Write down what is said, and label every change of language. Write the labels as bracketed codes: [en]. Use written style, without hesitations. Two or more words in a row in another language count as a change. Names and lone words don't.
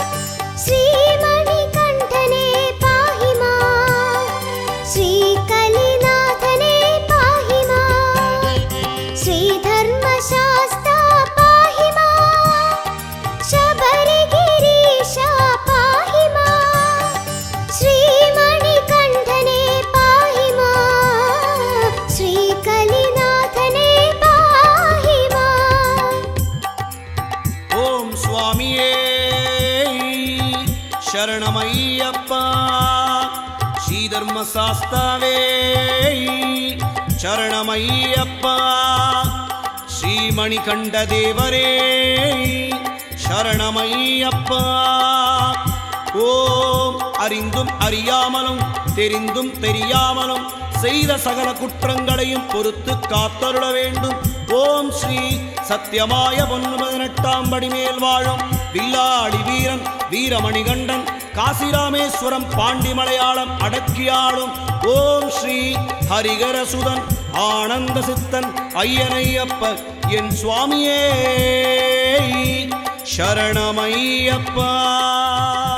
[ml] ശ്രീമണികണ്ഠനെ [sa] പാഹി മാം [ml] ശ്രീകലിനാഥനെ [sa] പാഹി മാം [ml] ശ്രീധർമ്മശാസ്താ [sa] പാഹി മാം [ml] ശബരിഗിരീശാ [sa] പാഹി മാം [ml] ശ്രീമണികണ്ഠനെ [sa] പാഹി മാം [ml] ശ്രീകലിനാഥനെ [sa] പാഹി മാം. [kn] ಓಂ ಸ್ವಾಮಿಯೇ ಶರಣಮಯ್ಯಪ್ಪ ಶ್ರೀಧರ್ಮಶಾಸ್ತಾವೇ ಶರಣಮಯ್ಯಪ್ಪ ಶ್ರೀಮಣಿಕಂಠ ದೇವರೇ ಶರಣಮಯ್ಯಪ್ಪ [ta] ஓம் அறிந்தும் அறியாமலும் தெரிந்தும் தெரியாமலும் செய்த சகல குற்றங்களையும் பொறுத்து காத்தருள வேண்டும். ஓம் ஸ்ரீ சத்தியமாய 18ஆம் படி மேல் வாழும் வில்லாடி வீரன் வீரமணிகண்டன் காசிராமேஸ்வரம் பாண்டி மலையாளம் அடக்கியாளும் ஓம் ஸ்ரீ ஹரிகரசுதன் ஆனந்த சித்தன் ஐயனையப்ப என் சுவாமியே சரணமையப்பா.